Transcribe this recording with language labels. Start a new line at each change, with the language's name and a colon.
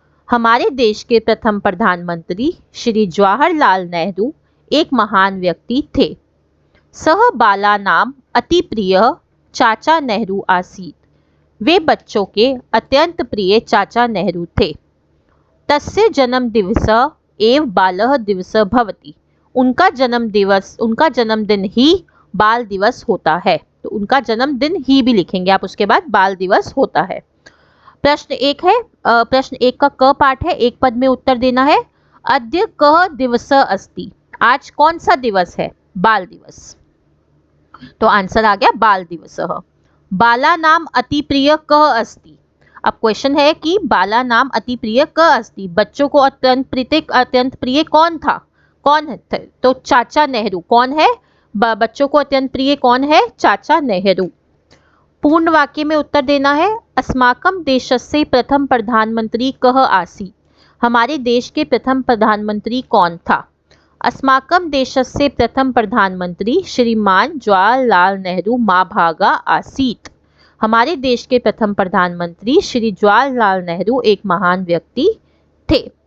Hindi: हमारे देश के प्रथम प्रधानमंत्री श्री जवाहरलाल नेहरू एक महान व्यक्ति थे।
Sanskrit: सह बालानाम अति प्रिय चाचा नेहरू आसीत्।
Hindi: वे बच्चों के अत्यंत प्रिय चाचा नेहरू थे।
Sanskrit: तस्य जन्म दिवस एव बालः दिवस भवति।
Hindi: उनका जन्मदिन ही बाल दिवस होता है। तो उनका जन्मदिन ही भी लिखेंगे आप, उसके बाद बाल दिवस होता है। प्रश्न 1 है, प्रश्न 1 का क पाठ है, एक पद में उत्तर देना है।
Sanskrit: अद्य कः दिवस अस्ति।
Hindi: आज कौन सा दिवस है? बाल दिवस। तो आंसर आ गया बाल दिवस।
Sanskrit: बाला नाम अति प्रिय कः अस्ति।
Hindi: अब क्वेश्चन है कि
Sanskrit: बाला नाम अति प्रिय कः अस्ति,
Hindi: बच्चों को अत्यंत प्रिय कौन था? कौन है? तो चाचा नेहरू। कौन है बच्चों को अत्यंत प्रिय? कौन है? चाचा नेहरू। पूर्ण वाक्य में उत्तर देना है।
Sanskrit: अस्माकं देशस्य प्रथम प्रधानमंत्री कः आसीत्।
Hindi: हमारे देश के प्रथम प्रधानमंत्री कौन था?
Sanskrit: अस्माकं देशस्य प्रथम प्रधानमंत्री श्रीमान जवाहरलाल नेहरू महाभागा आसीत्।
Hindi: हमारे देश के प्रथम प्रधानमंत्री श्री जवाहरलाल नेहरू एक महान व्यक्ति थे।